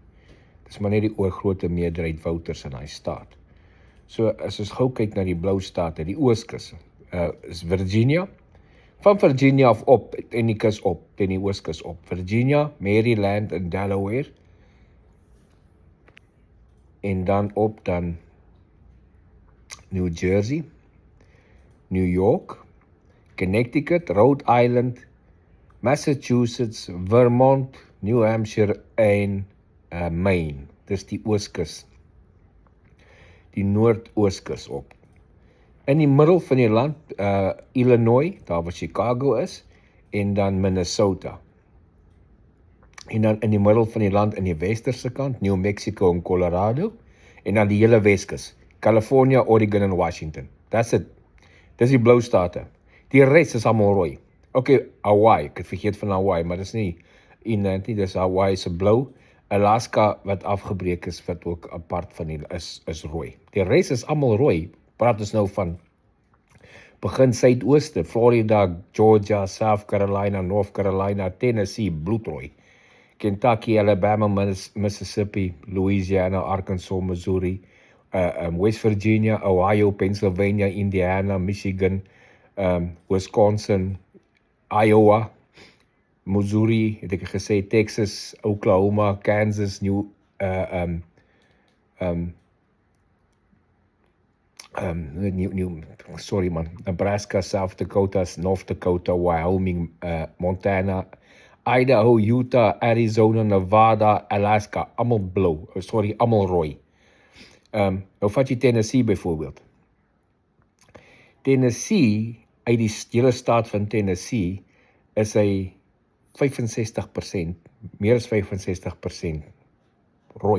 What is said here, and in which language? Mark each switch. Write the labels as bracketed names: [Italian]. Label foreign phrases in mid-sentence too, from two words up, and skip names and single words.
[Afrikaans] Dis maar net die oorgrote meerderheid voters in daai staat. So as ons gou kyk na die blou state, die ooskus, is Virginia, van Virginia af op, en die kus op, en die ooskus op. Virginia, Maryland en Delaware, en dan op dan New Jersey, New York, Connecticut, Rhode Island, Massachusetts, Vermont, New Hampshire en Maine. Dis die ooskus. Die noordooskus op. In die middel van die land, Illinois, daar waar Chicago is, en dan Minnesota. En dan in die middel van die land in die westerse kant, New Mexico en Colorado, en dan die hele weskus, California, Oregon en Washington. [English] That's it. [Afrikaans] Dis die blou state. Die res is allemaal rooi. Okay, Hawaii, ek het vergeet van Hawaii, maar dis nie inland nie, dis Hawaii se blou. Alaska wat afgebreek is, wat ook apart van die is rooi. Die res is allemaal rooi. Praat ons nou van begin suidooste, Florida, Georgia, South Carolina, North Carolina, Tennessee, bloedrooi. Kentucky, Alabama, Mississippi, Louisiana, Arkansas, Missouri, West Virginia, Ohio, Pennsylvania, Indiana, Michigan, Wisconsin, Iowa, Missouri, het ek gesê, Texas, Oklahoma, Kansas, Nebraska, South Dakota, North Dakota, Wyoming, Montana, Idaho, Utah, Arizona, Nevada, Alaska, allemaal blauw, allemaal rooi. Nou vat jy Tennessee byvoorbeeld. Tennessee, uit die hele staat van Tennessee, is hy 65%, meer as 65% rooi.